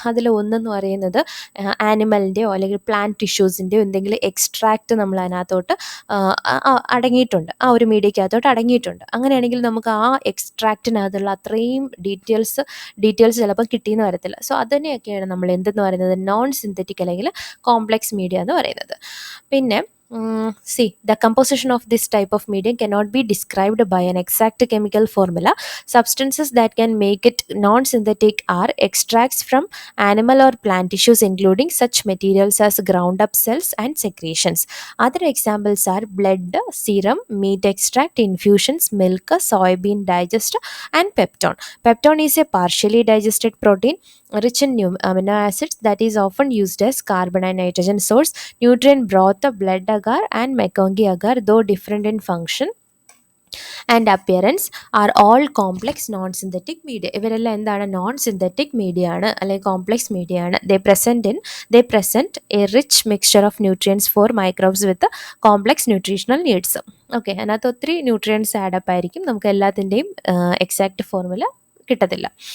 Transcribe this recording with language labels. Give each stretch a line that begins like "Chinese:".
Malayalam: അതിൽ ഒന്നെന്ന് പറയുന്നത് ആനിമലിൻ്റെയോ അല്ലെങ്കിൽ പ്ലാന്റ് ടിഷ്യൂസിൻ്റെയോ എന്തെങ്കിലും എക്സ്ട്രാക്റ്റ് നമ്മൾ അതിനകത്തോട്ട് അടങ്ങിയിട്ടുണ്ട്, ആ ഒരു മീഡിയയ്ക്കകത്തോട്ട് അടങ്ങിയിട്ടുണ്ട്. അങ്ങനെയാണെങ്കിൽ നമുക്ക് ആ എക്സ്ട്രാക്റ്റിനകത്തുള്ള അത്രയും ഡീറ്റെയിൽസ് ചിലപ്പോൾ കിട്ടിയെന്ന് വരത്തില്ല. സോ അതിനെയൊക്കെയാണ് നമ്മൾ എന്തെന്ന് പറയുന്നത്, നോൺ സിന്തറ്റിക് അല്ലെങ്കിൽ കോംപ്ലക്സ് മീഡിയ എന്ന് പറയുന്നത്.
English: പിന്നെ the composition of this type of medium cannot be described by an exact chemical formula. Substances that can make it non-synthetic are extracts from animal or plant tissues, including such materials as ground up cells and secretions. Other examples are blood, serum, meat extract, infusions, milk, soybean digest, and peptone. Peptone is a partially digested protein rich in amino acids that is often used as carbon and nitrogen source. Nutrient broth, blood agar and McConaughey agar, though different in function and appearance, are all complex non-synthetic media.
Malayalam: ഇവരെല്ലാം എന്താണ്, non synthetic media ആണ് അല്ലെങ്കിൽ complex media ആണ്.
English: they present a rich mixture of nutrients for microbes with complex nutritional needs.
Malayalam: Okay, അതിനകത്ത് ഒത്തിരി nutrients add up ആയിരിക്കും, നമുക്ക് എല്ലാത്തിൻ്റെയും എക്സാക്റ്റ് ഫോർമുല കിട്ടത്തില്ല.